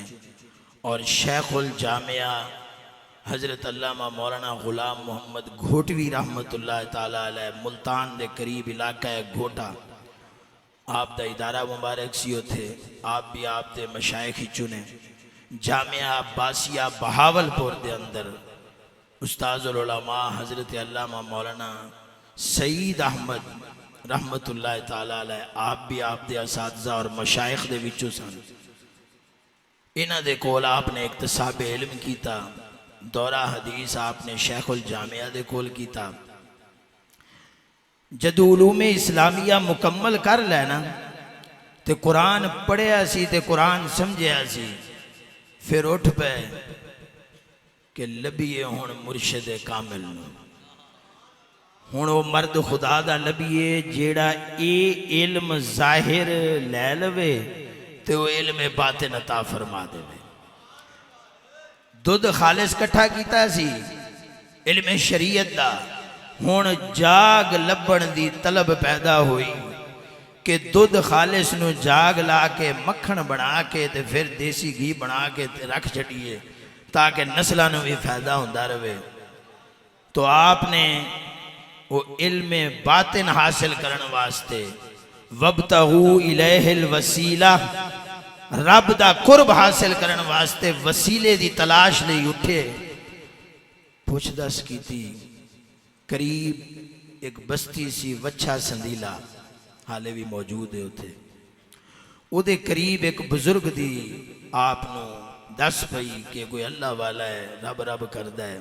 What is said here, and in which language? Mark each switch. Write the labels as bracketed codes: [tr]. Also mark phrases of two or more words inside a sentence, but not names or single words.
[pa] اور شیخ الجامعہ حضرت علامہ مولانا غلام محمد گھوٹوی رحمت اللہ تعالیٰ علیہ ملتان دے قریب علاقہ ہے گھوٹا، آپ دا ادارہ مبارک سیو تھے، آپ بھی آپ دے مشائخ چنے. جامعہ عباسیہ بہاولپور دے اندر استاذ العلماء حضرت علامہ مولانا سعید احمد رحمت اللہ تعالیٰ علیہ آپ بھی آپ دے اساتذہ اور مشائخ دے وچوں سن. انہاں دے کول آپ نے اکتساب علم کیتا، دورہ حدیث آپ نے شیخ الجامعہ دے کول کیتا. جدو علوم اسلامیہ مکمل کر لینا تے قرآن پڑھیا سی تے قرآن سمجھیا سی، پھر اٹھ پہ کہ لبیے ہون مرشد کامل نو. ہون وہ مرد خدا دا لبیے جیڑا اے علم ظاہر لے لوے تے وہ علم باطن عطا فرما دے. دودھ خالص کٹھا کیتا سی علم شریعت دا، ہون جاگ لبن دی طلب پیدا ہوئی کہ دودھ خالص نو جاگ لا کے مکھن بنا کے تے پھر دیسی گھی بنا کے تے رکھ چھڑیے تاکہ نسلہ نو بھی فائدہ ہوندہ رہے. تو آپ نے وہ علم باطن حاصل کرن واسطے [ar] وَابْتَغُوا إِلَيْهِ الْوَسِيلَةِ [pa] رب دا قرب حاصل کرن واسطے وسیلے دی تلاش لئی اٹھے. پوچھ دس کی تھی قریب ایک بستی سی وچھا سندیلا حالے بھی موجود ہے اتھے. او دے قریب ایک بزرگ دی آپ نو دس پئی کہ کوئی اللہ والا ہے رب رب کردہ ہے.